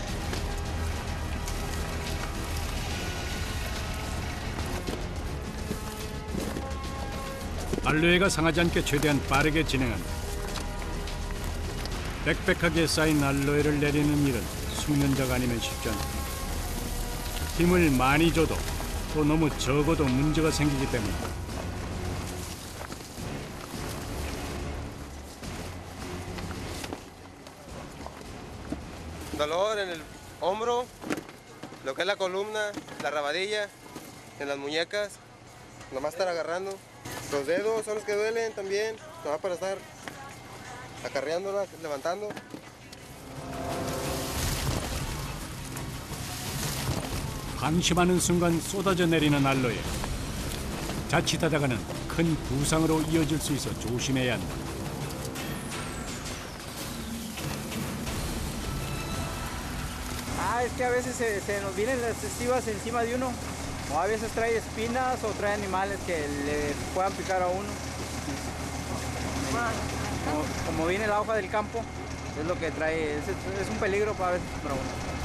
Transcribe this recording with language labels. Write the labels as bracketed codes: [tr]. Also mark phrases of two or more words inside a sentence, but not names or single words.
[ko] 알로에가 상하지 않게 최대한 빠르게 진행한다. 빽빽하게 쌓인 알로에를 내리는 일은 숙련자가 아니면 쉽지 않다. 힘을 많이 줘도 또 너무 적어도 문제가 생기기 때문이다. [es] Dolor en el hombro, lo que es la columna, la rabadilla, en las muñecas, nomás estar agarrando. Los dedos son los que duelen también, nomás para estar acarreándola, levantando. [ko] 방심하는 순간 쏟아져 내리는 알로에 자칫하다가는 큰 부상으로 이어질 수 있어 조심해야 한다. [es] Es que a veces se nos vienen las estivas encima de uno, o a veces trae espinas o trae animales que le puedan picar a uno. Como viene la hoja del campo, es lo que trae, es un peligro para veces para uno.